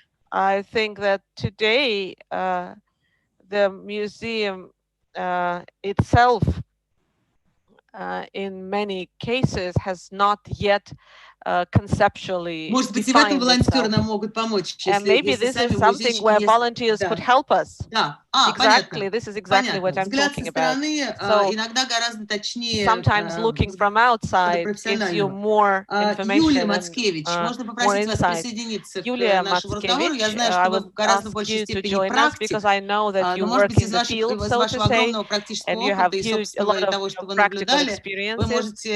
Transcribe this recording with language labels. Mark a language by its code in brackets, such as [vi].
[en] I think that today the museum itself in many cases has not yet conceptually [ru] Может быть, и в этом волонтеры нам могут помочь. [en] And maybe this is something where volunteers could help us. [ru] Да. [en] Exactly, this is exactly what I'm talking about. So sometimes looking from outside gives you more information and more insight. Yulia Matskevich, I would ask you to join us because I know that you work in the field, so to say, and you have a lot of practical experiences.